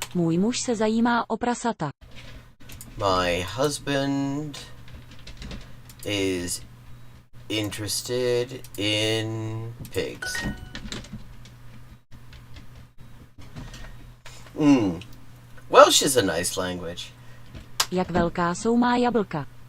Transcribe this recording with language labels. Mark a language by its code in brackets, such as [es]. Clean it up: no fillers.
[cs] Můj muž se zajímá o prasata. [en] My husband is interested in pigs. Welsh is a nice language. [cs] Jak velká jsou má jablka?